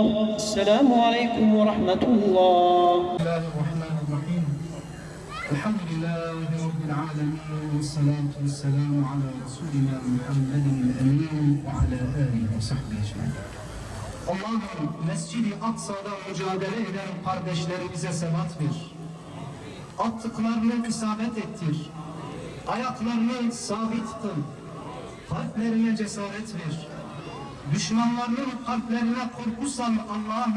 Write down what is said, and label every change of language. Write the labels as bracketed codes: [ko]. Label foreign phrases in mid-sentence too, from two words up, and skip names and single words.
[ar] السلام عليكم ورحمة الله. بسم الله الرحمن الرحيم. الحمد لله رب العالمين والصلاة والسلام على رسولنا محمد الأمين وعلى آله وصحبه أجمعين. [tr] Allah'ım Mescid-i Aksa'da mücadele eden kardeşlerimize sebat ver. Attıklarını isabet ettir. Ayaklarını sabit kıl. Kalplerine cesaret ver. Düşmanlarının kalplerine korku sal Allah'ım.